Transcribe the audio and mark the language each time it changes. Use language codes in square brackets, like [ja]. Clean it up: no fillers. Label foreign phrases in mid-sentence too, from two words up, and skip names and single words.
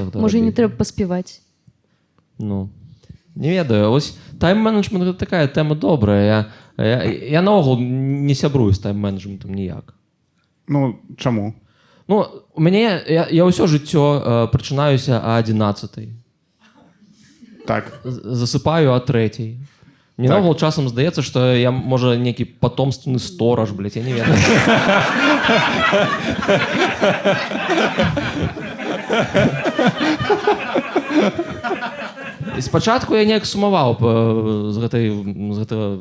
[be] Можа, не трэба паспяваць. Ну, не ведаю. Вось тайм-менеджмент — гэта такая тэма добрая. Я наогул не сябрую з тайм-менеджментам ніяк. Ну, чаму? Ну, у мяне... Я ўсё жыццё прачынаюся о 11. Так. Засыпаю о 3. Мне наогул часам здаецца, што я, можа, нейкі [ru] патомственны стораж, [be] блядь, я не ведаю. І спачатку я неяк сумаваў з гэтага...